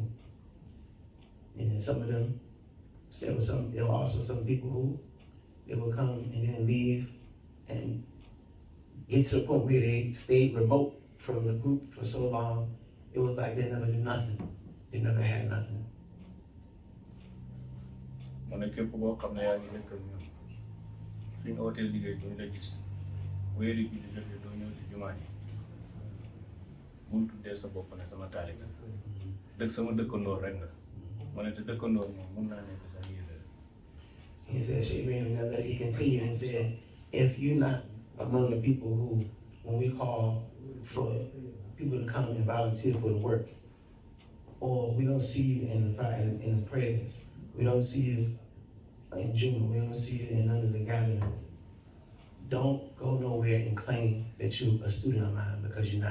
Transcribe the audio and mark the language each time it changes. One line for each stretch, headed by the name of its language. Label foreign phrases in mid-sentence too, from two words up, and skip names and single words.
English: And then some of them, there were also some people who they would come and then leave and get to the point where they stayed remote from the group for so long, it was like they never knew nothing. They never had nothing.
Wolof: mu ne képp koo xam ne yaa ngi nekk ak ñoom suñu hôtel liggéey duñ la gis wéeri ji di jotee doo ñëw ci jumaa ji bul tuddee sa bopp ne sama taalibe dëkk sama dëkkandoor rek nga mu ne te dëkkandoor moom mun naa nekk sax yéeféer.
English: He said, he continued and said, if you're not among the people who, when we call for people to come and volunteer for the work, or we don't see you in the prayers, we don't see you in June, we don't see you in none of the gatherings, don't go nowhere and claim that you're a student of mine, because you're not.